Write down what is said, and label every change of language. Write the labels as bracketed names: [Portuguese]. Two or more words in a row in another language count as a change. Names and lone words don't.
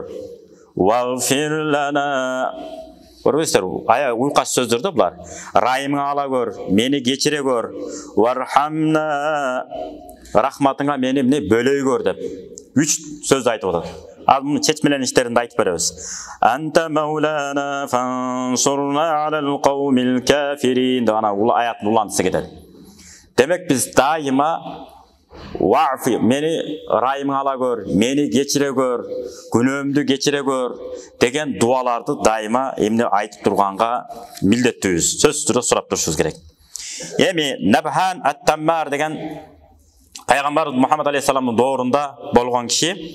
[Arabic] واغفر لنا. [Kyrgyz] Көрбөйсүздөр, ая уйкаш сөздөр да булар. Райымыңа ала көр, мени кечире көр. Вархамна, рахматыңа мени эмне бөлөй көр деп. 3 сөз айтып атат. Ал муну чечмелен иштеринде айтып беребиз. [Arabic] أنت مولانا فانصرنا على القوم الكافرين. [Kyrgyz] Ана бул аят улантысы кетет. Демек биз дайыма вафи, мени райымыңа ала көр, мени кечире көр, күнөөмдү кечире көр деген дуаларды дайыма эмне айтып турганга милдеттүүбүз. Сөзсүз түрдө сурап турушубуз керек. Эми Набхан ат-Таммар деген пайгамбар Мухаммад алейхиссаламдын доорунда болгон киши.